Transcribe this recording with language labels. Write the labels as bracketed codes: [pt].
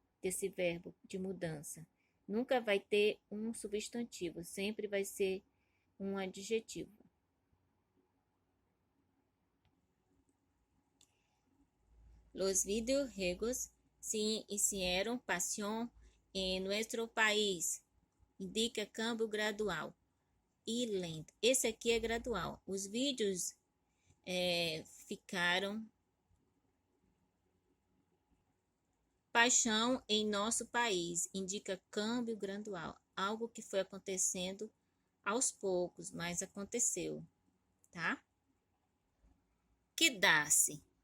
[pt] Desse verbo de mudança. Nunca vai ter um substantivo, sempre vai ser um adjetivo. [es] Los videojuegos se hicieron pasión en nuestro país. [pt] Indica câmbio gradual e lento. Esse aqui é gradual. Os vídeos ficaram paixão em nosso país. Indica câmbio gradual. Algo que foi acontecendo aos poucos, mas aconteceu, tá? Quedar-se.